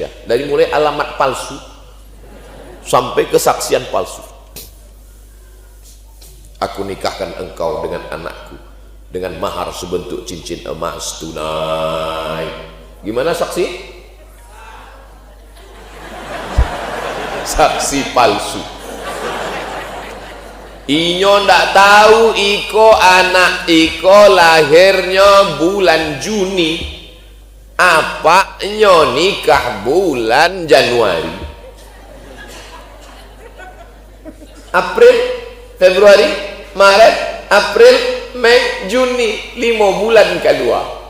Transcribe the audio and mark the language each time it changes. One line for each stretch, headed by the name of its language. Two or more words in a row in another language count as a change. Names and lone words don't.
Indonesian: Dari mulai alamat palsu sampai kesaksian palsu. Aku nikahkan engkau dengan anakku dengan mahar sebentuk cincin emas tunai. Gimana saksi? Saksi palsu.
Minangkabau: Inyo ndak tahu iko anak iko lahirnya bulan Juni, apa nyo nikah bulan Januari, April, Februari, Maret, April, Mei, Juni, 5 bulan kedua.